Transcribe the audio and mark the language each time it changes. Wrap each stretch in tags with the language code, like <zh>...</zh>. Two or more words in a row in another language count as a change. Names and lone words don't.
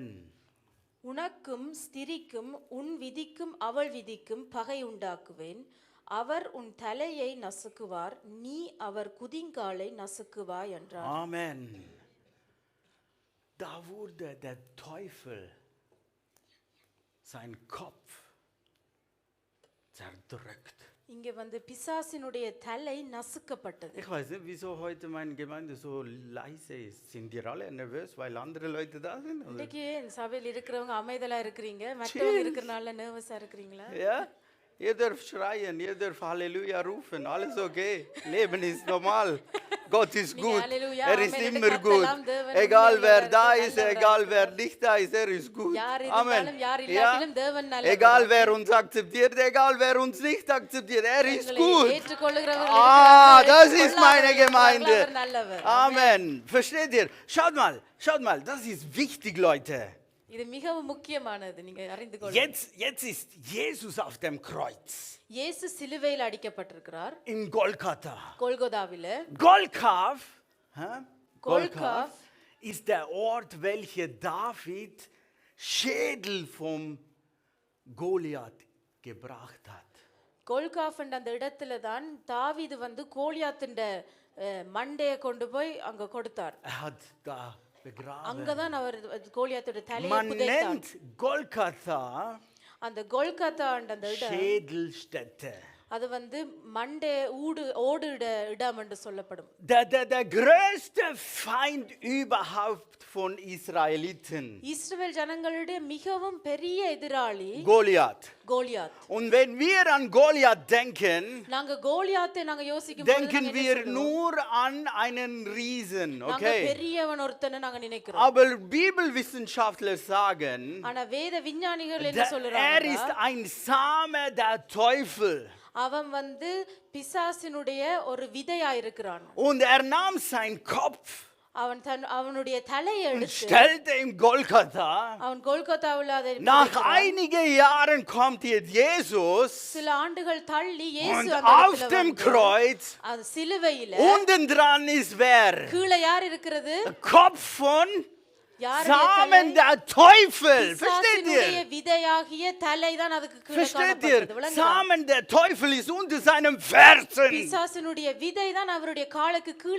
<ta>உனக்கும் ஸ்திரிக்கும் உன் விதிக்கும் அவள் விதிக்கும் பகை உண்டாக்குவேன். அவர் உன் தலையை நசுக்குவார், நீ அவர் குதிங்காலை நசுக்குவாய் என்றார்.</ta> <de>Amen. Da wurde der Teufel sein Kopf zerdrückt.</de> <ta>இங்க வந்து பிசாசினுடைய தலை நசுக்கப்பட்டது.</ta> <de>Ich weiß nicht, wieso heute meine Gemeinde so leise ist. Sind ihr alle nervös, weil andere Leute da sind? Oder?</de> <ta>இன்னைக்கு என் சபையில் இருக்கிறவங்க அமைதலா இருக்கிறீங்க, மற்றவங்க இருக்கிறனால நர்வஸா இருக்கிறீங்களா?</ta> <de>Ja? Ihr dürft schreien, ihr dürft Halleluja rufen, alles okay. Leben ist normal. Gott ist</de> <ta>நீங்க</ta> <de>gut. Halleluja, Er ist Amen immer</de> <ta>என்று</ta> <de>gut.</de> <ta>கத்தலாம், தேவன்</ta> <de>Egal wer</de> <ta>உண்மையுள்ளவர்,</ta> <de>da ist,</de> <ta>நல்லவர்</ta> <de>egal wer</de> <ta>இருக்கிறார்.</ta> <de>nicht da ist, er ist gut.</de> <ta>யார்</ta> <de>Amen.</de> <ta>இருந்தாலும் யார் இல்லாட்டிலும் தேவன் நல்லவர்.</ta> <de>Egal wer uns akzeptiert, egal wer uns nicht akzeptiert, er ist</de> <ta>உங்களை</ta> <de>gut.</de> <ta>ஏற்றுக்கொள்ளுகிறவர்கள்</ta> <de>Ah,</de> <ta>இருக்கிறார்கள்,</ta> <de>das ist meine</de> <ta>ஏற்றுக்கொள்ளாதவர்கள்</ta> <de>Gemeinde.</de> <ta>அவர் நல்லவர்.</ta> <de>Amen. Versteht ihr? Schaut mal, das ist wichtig, Leute.</de> <ta>இது மிகவும் முக்கியமானது, நீங்க அறிந்து கொள்ளுங்கள்.</ta> <de>Jetzt ist Jesus auf dem Kreuz.</de> <ta>இயேசு சிலுவையில் அடிக்கப்பட்டிருக்கிறார்.</ta> <de>In Golgatha.</de> <ta>கொல்கொதாவில.</ta> <de>Golgath, Golgath ist der Ort, welcher David Schädel vom Goliath gebracht hat.</de> <ta>கொல்காஃப் என்ற அந்த இடத்துல தான் தாவீது வந்து கோலியாத்தின் மண்டையை கொண்டு போய் அங்க கொடுத்தார்.</ta> <de>Er hat da begraben.</de> <ta>அங்கதான் அவர் கோலியாத்தோட தலையை</ta> <de>Man</de> <ta>புதைத்தார்.</ta> <de>nennt Golgatha</de> <ta>அந்த கொல்கத்தா என்ற அந்த இடம்</ta> <de>Schädelstätte.</de> <ta>அது வந்து மண்டே ஓடுட இடம் என்று சொல்லப்படும்.</ta> <de>Der größte Feind überhaupt von Israeliten.</de> <ta>இஸ்ரவேல் ஜனங்களுடைய மிகவும் பெரிய எதிராளி</ta> <de>Goliath.</de> <ta>கோலியாத்.</ta> <de>Und wenn wir an Goliath denken,</de> <ta>நாங்க கோலியாத்தை நாங்க யோசிக்கும் பொழுது</ta> <de>denken</de> <ta>நாங்க என்ன</ta> <de>wir</de> <ta>சொல்லுவோம்?</ta> <de>nur an einen Riesen,</de> <ta>நாங்க</ta> <de>okay?</de> <ta>பெரியவன் ஒருத்தனை நாங்க நினைக்கிறோம்.</ta> <de>Aber Bibelwissenschaftler sagen,</de> <ta>ஆனா வேத விஞ்ஞானிகள் என்ன</ta> <de>er</de> <ta>சொல்றாங்க?</ta> <de>ist ein Same der Teufel.</de> <ta>அவன் வந்து பிசாசினுடைய ஒரு விதையா இருக்கிறான்.</ta> <de>Und er nahm seinen Kopf</de> <ta>அவனுடைய தலையை</ta> <de>und</de> <ta>எடுத்து</ta> <de>stellte ihm Golgatha.</de> <ta>அவன் கொல்கத்தாவில் அதை</ta> <de>Nach</de> <ta>புதைக்கிறான்.</ta> <de>einigen Jahren kommt jetzt Jesus</de> <ta>சில ஆண்டுகள் தள்ளி இயேசு</ta> <de>und</de> <ta>அந்த</ta> <de>auf</de> <ta>இடத்துல</ta> <de>dem</de> <ta>வந்து,</ta> <de>Kreuz</de> <ta>அது சிலுவையில</ta> <de>unten dran ist wer?</de> <ta>கீழே யார் இருக்கிறது?</ta> <de>Der Kopf von Samen der Teufel. Versteht</de> <ta>பிசாசினுடைய</ta> <de>ihr?</de> <ta>விதையாகிய தலை தான் அதுக்கு கீழே</ta> <de>Versteht ihr?</de> <ta>காணப்படுகிறது. விளங்குதா?</ta> <de>Samen der Teufel ist unter seinem Fersen.</de> <ta>பிசாசினுடைய விதை தான் அவருடைய காலுக்கு கீழே</ta>